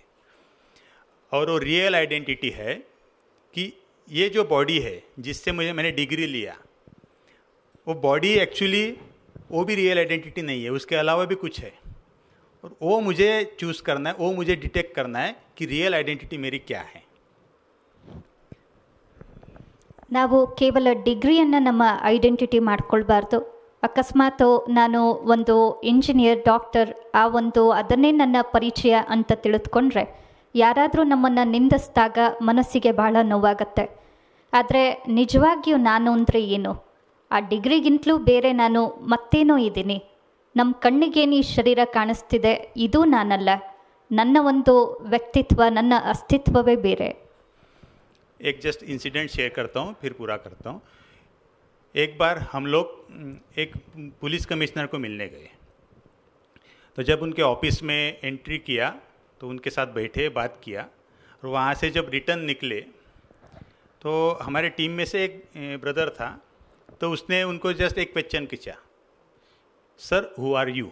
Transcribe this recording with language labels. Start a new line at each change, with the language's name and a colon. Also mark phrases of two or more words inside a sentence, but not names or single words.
Hindi: और वो
English: real identity
Hindi: है कि ये जो बॉडी है जिससे मैंने डिग्री लिया, वो
English: body actually
Hindi: वो भी
English: real identity
Hindi: नहीं है, उसके अलावा भी कुछ है. और वो मुझे चूज़ करना है, वो मुझे डिटेक्ट करना है कि
English: real identity
Hindi: मेरी क्या है.
Kannada: ನಾವು ಕೇವಲ ಡಿಗ್ರಿಯನ್ನು ನಮ್ಮ ಐಡೆಂಟಿಟಿ ಮಾಡ್ಕೊಳ್ಬಾರ್ದು. ಅಕಸ್ಮಾತ್ ನಾನು ಒಂದು
English: engineer, doctor,
Kannada: ಅದನ್ನೇ ನನ್ನ ಪರಿಚಯ ಅಂತ ತಿಳಿದುಕೊಂಡ್ರೆ ಯಾರಾದರೂ ನಮ್ಮನ್ನು ನಿಂದಿಸಿದಾಗ ಮನಸ್ಸಿಗೆ ಬಹಳ ನೋವಾಗತ್ತೆ. ಆದರೆ ನಿಜವಾಗಿಯೂ ನಾನು ಅಂದರೆ ಏನು? ಆ ಡಿಗ್ರಿಗಿಂತಲೂ ಬೇರೆ ನಾನು ಮತ್ತೇನೋ ಇದ್ದೀನಿ. ನಮ್ಮ ಕಣ್ಣಿಗೇನು ಈ ಶರೀರ ಕಾಣಿಸ್ತಿದೆ, ಇದು ನಾನಲ್ಲ. ನನ್ನ ಒಂದು ವ್ಯಕ್ತಿತ್ವ, ನನ್ನ ಅಸ್ತಿತ್ವವೇ ಬೇರೆ.
Hindi: एक
English: just incident share
Hindi: करता हूँ, फिर पूरा करता हूँ. एक बार हम लोग एक पुलिस कमिश्नर को मिलने गए. तो जब उनके ऑफिस में एंट्री किया तो उनके साथ बैठे, बात किया, और वहाँ से जब रिटर्न निकले तो हमारे टीम में से एक ब्रदर था, तो उसने उनको जस्ट एक क्वेश्चन किया,
English: Sir who are you?